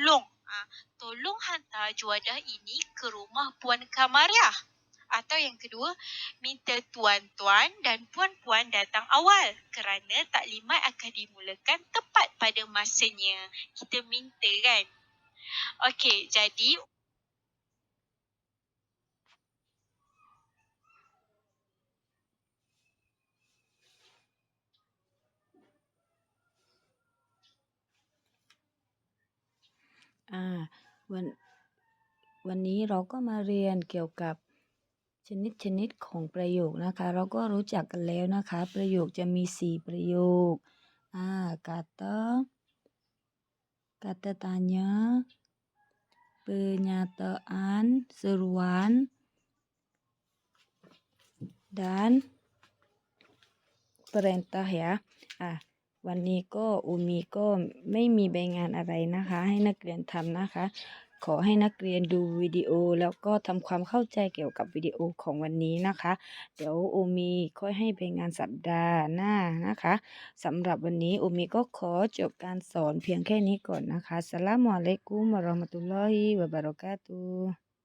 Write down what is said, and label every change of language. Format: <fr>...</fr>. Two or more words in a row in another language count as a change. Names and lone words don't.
<ms>Tolong hantar juadah ini ke rumah Puan Kamariah. Atau yang kedua, minta tuan-tuan dan puan-puan datang awal kerana taklimat akan dimulakan tepat pada masanya. Kita minta kan? Okey, jadi</ms> <th>อ่าวันวันนี้เราก็มาเรียน เกี่ยวกับชนิดของประโยคนะคะ เราก็รู้จักกันแล้วนะคะ ประโยคจะมี4ประโยค</th> <ms>kata kata tanya pernyataan seruan dan perintah ya</ms> <th>วันนี้ก็อูมีก็ไม่มีใบงานอะไรนะคะให้นักเรียนทำนะคะ ขอให้นักเรียนดูวิดีโอแล้วก็ทำความเข้าใจเกี่ยวกับวิดีโอของวันนี้นะคะ เดี๋ยวอูมีค่อยให้ใบงานสัปดาห์หน้านะคะสำหรับวันนี้อูมีก็ขอจบการสอนเพียงแค่นี้ก่อนนะคะ</th> <ar>السلام عليكم ورحمة الله وبركاته</ar>